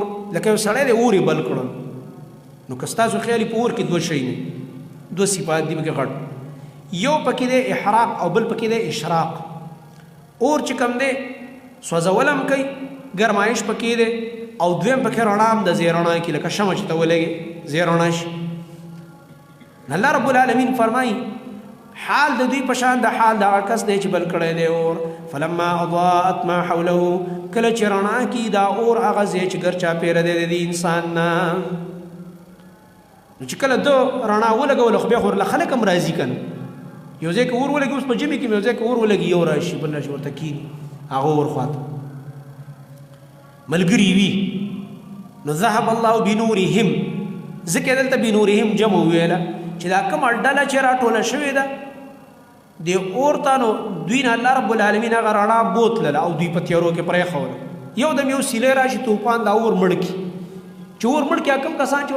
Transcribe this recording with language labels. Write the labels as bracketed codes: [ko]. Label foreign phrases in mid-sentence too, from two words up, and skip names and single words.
[ps] لکه یو سړی دی اور یې بل کړل نو که ستاسو خیال په اور کې دوه شی دي دوه صفات دي پکې غټ یو پکې دی احراق او بل پکې دی اشراق اور چې کوم دی سوځول هم کوي ګرمایش پکې دی او دویم پکې رڼا هم د ځای رڼا کې لکه شمع چې ته ولګې ځای رڼا شي [ar] الله رب العالمین [ps] فرمایي حال د دوی په شان د حال د هغه کس دی چې بل کړی دی اور [ar] فلما اضاءت ما حوله [ps] کله چې رڼا کې دا اور هغه ځای چې ګر چاپېره دی د انسان نه نو چې کله ده رڼا ولګوله خو بیا خو خلک هم راضي که نه یو ځای کې اور ولګي اوس په ژمي کې یو ځای کې اور ولګي یو راشي بل راشي ورته کښېني هغه اور خواته ملګري وي نو [ar] ذهب الله بنورهم [ps] ځکه دلته بنورهم جمع ویله چې دا کومه ډله چې راټوله شوې ده د اور ته نو دوی نه [ar] الله رب العالمین [ps] هغه رڼا بوتلله او دوی په تیارو کې پرېښوله یو دم یو سیلی راشي طوفان دا اور مړ کړي چې اور مړ کړي کوم کسان چې